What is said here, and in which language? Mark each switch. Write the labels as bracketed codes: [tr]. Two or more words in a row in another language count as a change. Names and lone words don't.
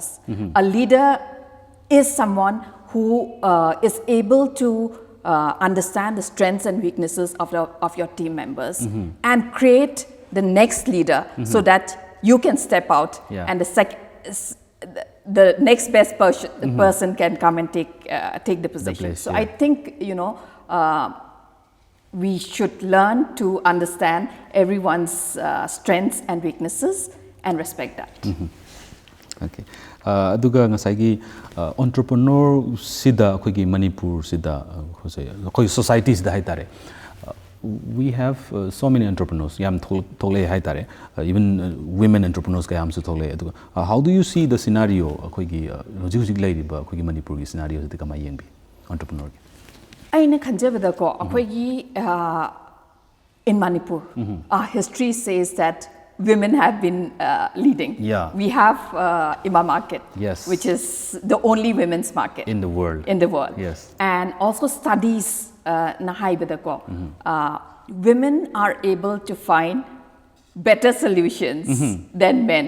[en] A leader is someone who is able to understand the strengths and weaknesses of your team members and create the next leader so that you can step out and the next best person can come and take the position. So I think, we should learn to understand everyone's strengths and weaknesses and respect that. [mni] Okay. Aduga ngasai gi entrepreneur sida akoigi Manipur sida akoi societies da haitare [en] we have so many entrepreneurs [mni] yam thole haitare [en] even women entrepreneurs [mni] ka yam su thole aduga [en] how do you see the scenario [mni] akoigi hojik lairiba akoigi Manipur gi scenario sida kama yengbi entrepreneur gi aina khanjabada ko akoigi [en] in Manipur our history says that women have been leading. Yeah. We have Ima market, which is the only women's market in the world. Yes. And also studies women are able to find better solutions than men.